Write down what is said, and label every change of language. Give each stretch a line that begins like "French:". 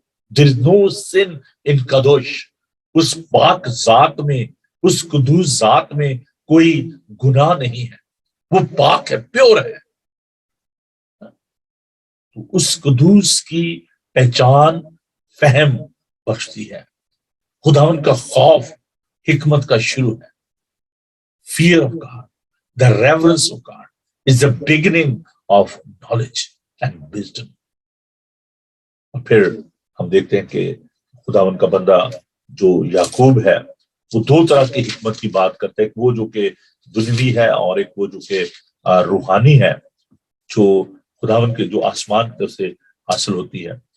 English: there is no sin in
Urdu: قدوش. اس پاک ذات میں، اس قدوس ذات میں کوئی گناہ نہیں ہے، وہ پاک ہے، پیور ہے. اس قدوس کی پہچان فہم بخشتی ہے. خداوند کا خوف حکمت کا شروع ہے.
English: Fear of God, the reverence of God is the beginning of knowledge and wisdom.
Urdu: اور پھر ہم دیکھتے ہیں کہ خداوند کا بندہ جو یعقوب ہے وہ دو طرح کی حکمت کی بات کرتا ہے، ایک وہ جو کہ دنیوی ہے اور ایک وہ جو کہ روحانی ہے، جو خداوند کے جو آسمان کی طرف سے حاصل ہوتی ہے.